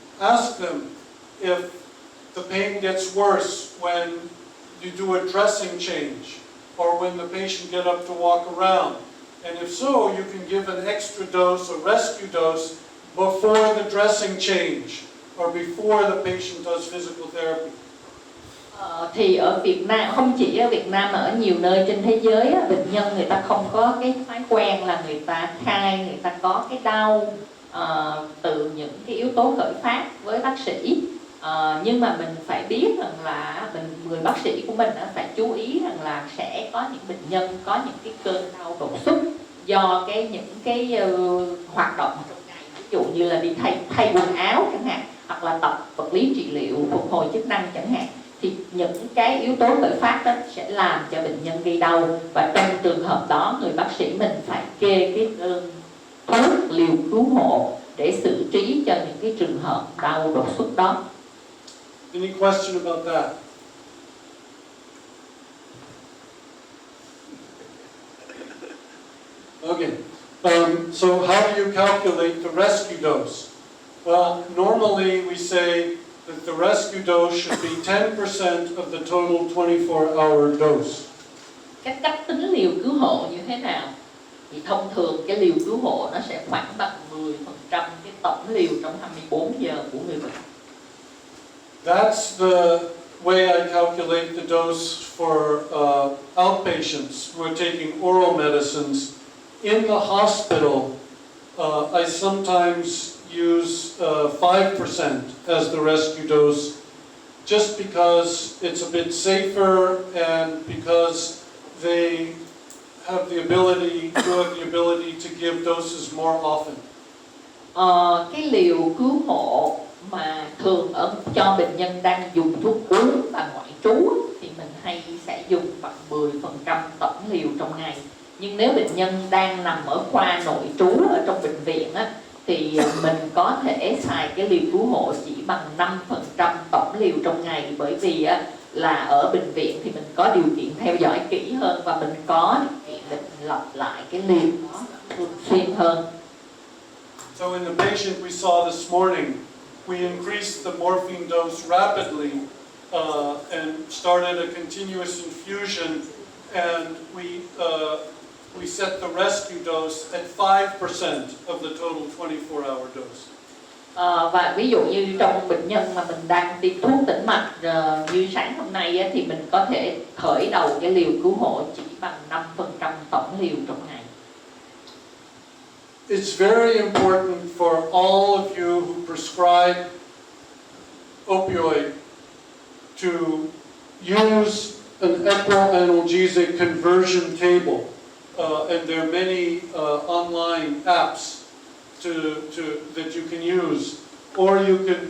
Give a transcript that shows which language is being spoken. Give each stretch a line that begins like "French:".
English: Ask them if the pain gets worse when you do a dressing change or when the patient get up to walk around. And if so, you can give an extra dose, a rescue dose, before the dressing change or before the patient does physical therapy.
Vietnamese: Thì ở Việt Nam, không chỉ ở Việt Nam mà ở nhiều nơi trên thế giới, bệnh nhân người ta không có cái thói quen là người ta khai, người ta có cái đau từ những cái yếu tố khởi phát với bác sĩ. Nhưng mà mình phải biết rằng là người bác sĩ của mình phải chú ý rằng là sẽ có những bệnh nhân có những cái cơn đau đột xuất do những cái hoạt động trong ngày, ví dụ như là đi thay quần áo chẳng hạn, hoặc là tập vật lý trị liệu phục hồi chức năng chẳng hạn. thì những cái yếu tố khởi phát đó sẽ làm cho bệnh nhân gây đau, và trong trường hợp đó người bác sĩ mình phải kê cái đơn thuốc liều cứu hộ để xử trí cho những cái trường hợp đau đột xuất đó.
English: Any question about that? Okay. So how do you calculate the rescue dose? Well, normally we say that the rescue dose should be 10% of the total 24-hour dose.
Vietnamese: Cách tính liều cứu hộ như thế nào? Thì thông thường cái liều cứu hộ nó sẽ khoảng bằng 10% cái tổng liều trong 24 giờ của người bệnh.
English: That's the way I calculate the dose for outpatients who are taking oral medicines. In the hospital, I sometimes use 5% as the rescue dose, just because it's a bit safer and because they have the ability to give doses more often.
Vietnamese: Cái liều cứu hộ mà thường cho bệnh nhân đang dùng thuốc uống và ngoại trú thì mình hay sẽ dùng bằng 10% tổng liều trong ngày. Nhưng nếu bệnh nhân đang nằm ở khoa nội trú ở trong bệnh viện á, thì mình có thể xài cái liều cứu hộ chỉ bằng 5% tổng liều trong ngày, bởi vì á, là ở bệnh viện thì mình có điều kiện theo dõi kỹ hơn và mình có điều kiện để mình lặp lại cái liều đó thường xuyên hơn.
English: So in the patient we saw this morning, we increased the morphine dose rapidly and started a continuous infusion, and we set the rescue dose at 5% of the total 24-hour dose.
Vietnamese: Và ví dụ như trong bệnh nhân mà mình đang tiêm thuốc tĩnh mạch như sáng hôm nay á, thì mình có thể khởi đầu cái liều cứu hộ chỉ bằng 5% tổng liều trong ngày.
English: It's very important for all of you who prescribe opioid to use an equianalgesic conversion table. And there are many online apps that you can use, or you can.